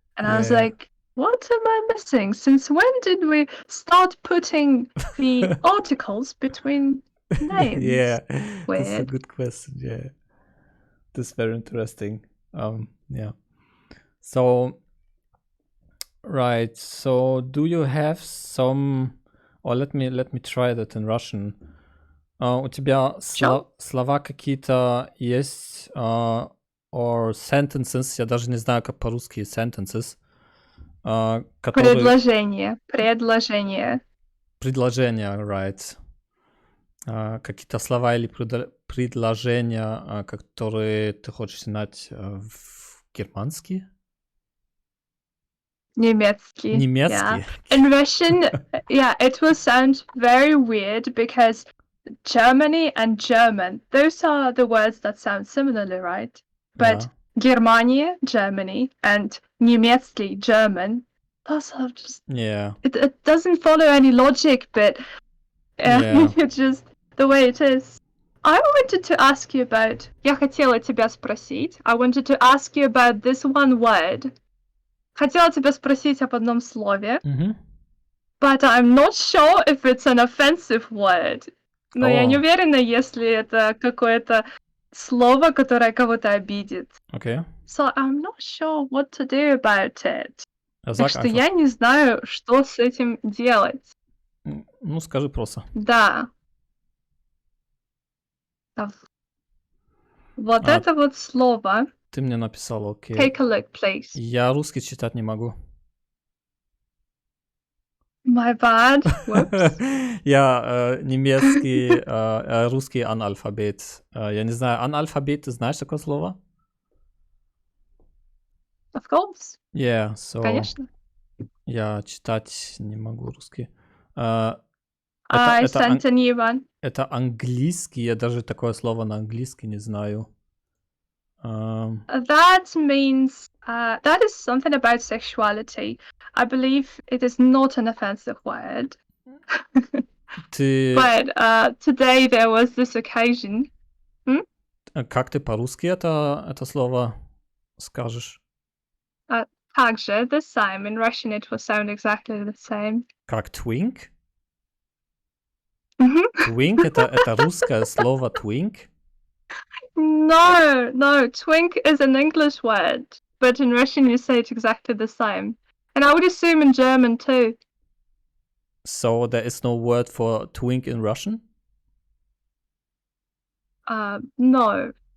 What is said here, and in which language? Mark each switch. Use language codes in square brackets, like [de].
[en] And I was like, what am I missing? Since when did we start putting the articles between names? Yeah, Weird. That's a good question. Yeah, that's very interesting. Yeah. So, right. So, do you have some? Or let me try that in Russian. [ru] У тебя слова какие-то есть, [en] or sentences? [ru] Я даже не знаю, как по-русски sentences. Предложение. Предложения, right. Какие-то слова или предложения, которые ты хочешь знать в германский? Немецкий. Немецкий. [en] Yeah. In Russian, yeah, it will sound very weird because Germany and German, those are the words that sound similarly, right? But Germania, Germany, and Немецкий, German, those are just... Yeah. It doesn't follow any logic, but it's just the way it is. I wanted to ask you about... [ru] Я хотела тебя спросить. [en] I wanted to ask you about this one word. [ru] Хотела тебя спросить об одном слове. [en] But I'm not sure if it's an offensive word. [ru] Но я не уверена, если это какое-то слово, которое кого-то обидит. [en] Okay. So I'm not sure what to do about it. [ru] Так что я не знаю, что с этим делать. Ну, скажи просто. Да. Вот это вот слово. Ты мне написала, окей. [en] Take a look, please. [ru] Я русский читать не могу. [en] My bad. Whoops. [ru] Я немецкий, русский аналфабет. Я не знаю, аналфабет, ты знаешь такое слово? [en] Of course. Yeah, so... [ru] Конечно. Я читать не могу русский. [en] I sent a new one. [ru] Это английский, я даже такое слово на английский не знаю. [en] That means that is something about sexuality. I believe it is not an offensive word. But today there was this occasion. [ru] Как ты по-русски это слово скажешь? Также, [en] the same. In Russian it will sound exactly the same. [ru] Как twink? Twink это русское слово twink? [en] No, twink is an English word, but in Russian you say it exactly the same. And I would assume in German too. So there is no word for twink in Russian? No.